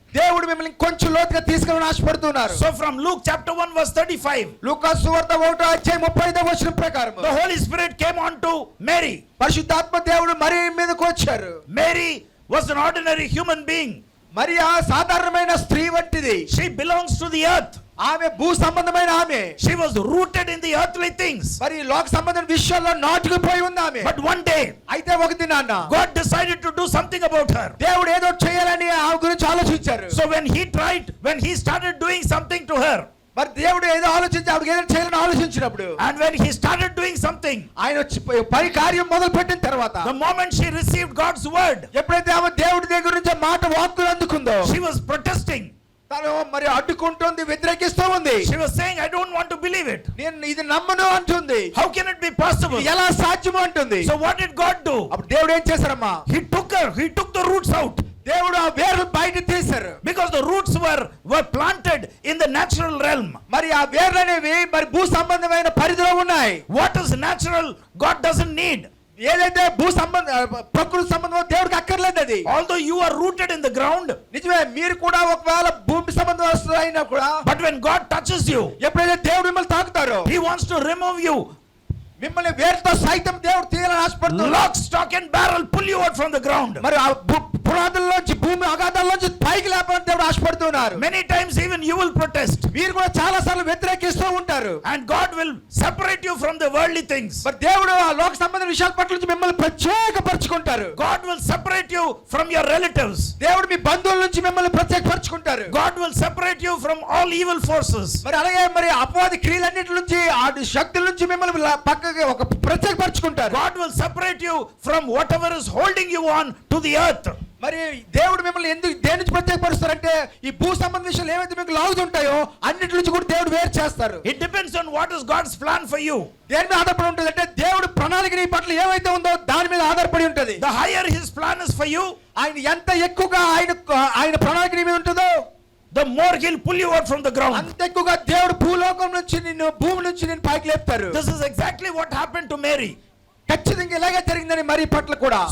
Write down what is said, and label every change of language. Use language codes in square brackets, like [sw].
[te] దేవుడు మిమ్మల్ని కొంచెం లోతుగా తీసుకెళ్ళాలని ఆశపడుతున్నారు. [en] So from Luke chapter 1 verse 35, [te] లూకా సువార్త 1:35 ప్రకారం, [en] the Holy Spirit came on to Mary. [te] పరిశుద్ధాత్మ దేవుడు మరి మీదకు వచ్చారు. [en] Mary was an ordinary human being. [te] మరి ఆ సాధారణమైన స్త్రీ వంటిది. [en] She belongs to the earth. [te] ఆమె భూ సంబంధమైన ఆమె. [en] She was rooted in the earthly things. [te] మరి లోక సంబంధమైన విషయాల్లో నాటుకుపోయి ఉంది ఆమె. [en] But one day, [te] అయితే ఒక దినాన [en] God decided to do something about her. [te] దేవుడు ఏదో చేయాలని ఆమె గురించి ఆలోచించారు. [en] So when he started doing something to her, [te] మరి దేవుడు ఏదో ఆలోచించి ఆవిడకి ఏదో చేయాలని ఆలోచించినప్పుడు, [en] and when he started doing something, [te] ఆయన పని కార్యం మొదలు పెట్టిన తర్వాత, [en] the moment she received God's word, [te] ఎప్పుడైతే ఆమె దేవుడి దగ్గర నుంచి మాట వాక్కులు అందుకుందో, [en] she was protesting. [te] తను మరి అడ్డుకుంటుంది, వ్యతిరేకిస్తూ ఉంది. [en] She was saying, I don't want to believe it. [te] నేను ఇది నమ్మను అంటుంది. [en] How can it be possible? [te] ఇది ఎలా సాధ్యము అంటుంది. [en] So what did God do? [te] అప్పుడు దేవుడు ఏం చేశారమ్మా? [en] He took the roots out. [te] దేవుడు ఆ వేర్లు బయట తీశారు. [en] Because the roots were planted in the natural realm. [te] మరి ఆ వేర్లు అనేవి మరి భూ సంబంధమైన పరిధిలో ఉన్నాయి. [en] What is natural, God doesn't need. [te] ఏదైతే భూ సంబంధ ప్రకృతి సంబంధం దేవుడికి అక్కర్లేదు అది. [en] Although you are rooted in the ground, [te] నిజమే, మీరు కూడా ఒకవేళ భూమి సంబంధం అయినా కూడా, [en] but when God touches you, [te] ఎప్పుడైతే దేవుడు మిమ్మల్ని తాకుతారో, [en] He wants to remove you. [te] మిమ్మల్ని వేరుతో సైతం దేవుడు తీయాలని ఆశపడుతున్నాడు. [en] Lock, stock and barrel pull you out from the ground. [te] మరి ఆ పునాదుల్లోంచి భూమి అగాధాల్లోంచి పైకి లేపాలని దేవుడు ఆశపడుతున్నారు. [en] Many times even you will protest. [te] మీరు కూడా చాలా సార్లు వ్యతిరేకిస్తూ ఉంటారు. [en] And God will separate you from the worldly things. [te] మరి దేవుడు ఆ లోక సంబంధ విషయాల పట్ల నుంచి మిమ్మల్ని ప్రత్యేకపరచుకుంటారు. [en] God will separate you from your relatives. [te] దేవుడు మీ బంధువుల నుంచి మిమ్మల్ని ప్రత్యేకపరచుకుంటారు. [en] God will separate you from all evil forces. [te] మరి అలాగే మరి అపవాది క్రియలన్నిటి నుంచి ఆ శక్తుల నుంచి మిమ్మల్ని పక్కకి ఒక ప్రత్యేకపరచుకుంటారు. [en] God will separate you from whatever is holding you on to the earth. [te] మరి దేవుడు మిమ్మల్ని ఎందుకు దేని నుంచి ప్రత్యేకపరుస్తారంటే ఈ భూ సంబంధ విషయాలు ఏవైతే మీకు లాగుతుంటాయో అన్నిటి నుంచి కూడా దేవుడు వేరు చేస్తారు. [en] It depends on what is God's plan for you. [te] దేని మీద ఆధారపడి ఉంటుంది అంటే దేవుడు ప్రణాళిక నీ పట్ల ఏవైతే ఉందో దాని మీద ఆధారపడి ఉంటుంది. [en] The higher his plan is for you, [te] ఆయన ఎంత ఎక్కువగా ఆయన ప్రణాళిక నీ మీద ఉంటుందో [en] the more he'll pull you out from the ground. [te] అంత ఎక్కువగా దేవుడు భూలోకం నుంచి నిన్ను భూమి నుంచి నేను పైకి లేపుతారు. [en] This is exactly what happened to Mary. [te] ఖచ్చితంగా ఇలాగే జరిగిందని మరి పట్ల కూడా.